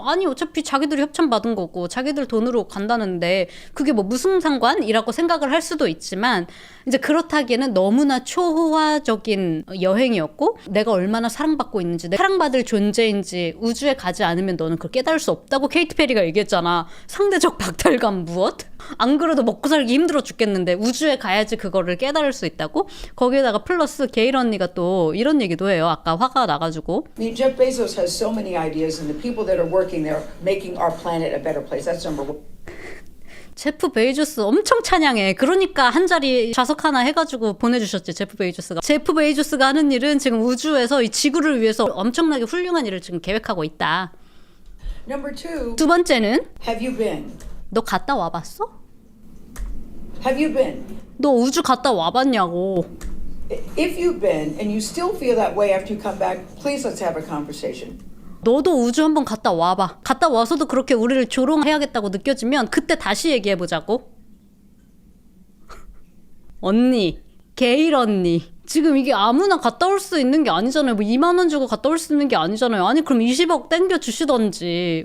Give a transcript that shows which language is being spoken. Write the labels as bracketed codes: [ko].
[ko] 아니 어차피 자기들이 협찬 받은 거고 자기들 돈으로 간다는데 그게 뭐 무슨 상관이라고 생각을 할 수도 있지만 이제 그렇다기에는 너무나 초호화적인 여행이었고 내가 얼마나 사랑받고 있는지 내가 사랑받을 존재인지 우주에 가지 않으면 너는 그걸 깨달을 수 없다고 케이티 페리가 얘기했잖아. 상대적 박탈감 무엇? 안 그래도 먹고 살기 힘들어 죽겠는데 우주에 가야지 그거를 깨달을 수 있다고? 거기에다가 플러스 게일 언니가 또 이런 얘기도 해요. 아까 화가 나가지고. [en] I mean, Jeff Bezos has so many ideas, and the people that are working there making our planet a better place. That's number one. [ko] 제프 베이조스 엄청 찬양해. 그러니까 한 자리 좌석 하나 해가지고 보내주셨지, 제프 베이조스가. 제프 베이조스가 하는 일은 지금 우주에서 이 지구를 위해서 엄청나게 훌륭한 일을 지금 계획하고 있다. [en] Number two, [ko] 두 번째는 [en] have you been? [ko] 너 갔다 와봤어? [en] Have you been? [ko] 너 우주 갔다 와봤냐고. [en] If you've been and you still feel that way after you come back, please let's have a conversation. [ko] 너도 우주 한번 갔다 와봐. 갔다 와서도 그렇게 우리를 조롱해야겠다고 느껴지면 그때 다시 얘기해보자고. 언니, 게일 언니. 지금 이게 아무나 갔다 올 수 있는 게 아니잖아요. 뭐 2만 원 주고 갔다 올 수 있는 게 아니잖아요. 아니 그럼 20억 땡겨 주시던지.